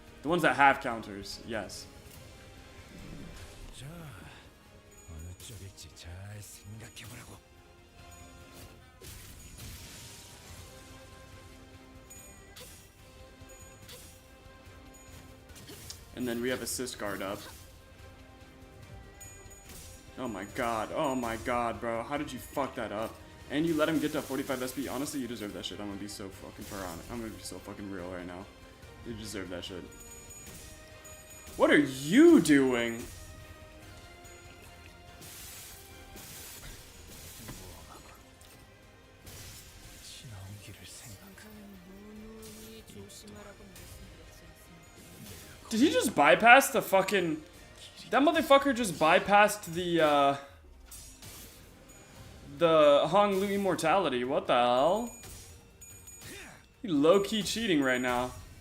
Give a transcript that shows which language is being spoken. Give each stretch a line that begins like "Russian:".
English: The ones that have counters, yes.
Korean: 자, 어느 쪽일지 잘 생각해보라고.
English: And then we have assist guard up. Oh my god, bro. How did you fuck that up? And you let him get to 45 SP. Honestly, you deserve that shit. I'm gonna be so fucking piranha. I'm gonna be so fucking real right now. You deserve that shit. What are you doing?
Korean: 지나온 길을 생각. 항상 누누이 조심하라고 말씀드렸지 않습니까?
English: Did he just bypass the fucking... That motherfucker just bypassed the Hong Lu immortality. What the hell? He low-key cheating right now.